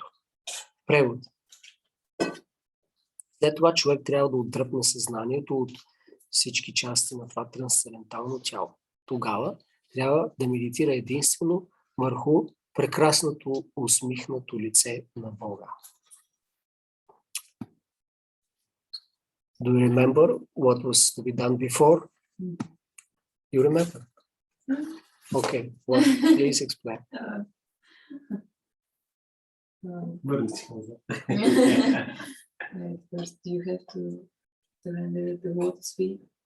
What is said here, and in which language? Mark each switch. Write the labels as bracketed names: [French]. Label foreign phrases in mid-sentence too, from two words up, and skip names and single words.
[Bulgarian] Превод. След това човек трябва да отдръпне съзнанието от всички части на това трансцендентално тяло. Тогава трябва да медитира единствено върху прекрасното усмихнато лице на Бога. [English] Do you remember what was to be done before? You remember? Okay, well, please explain. First, you have to surrender the water speed.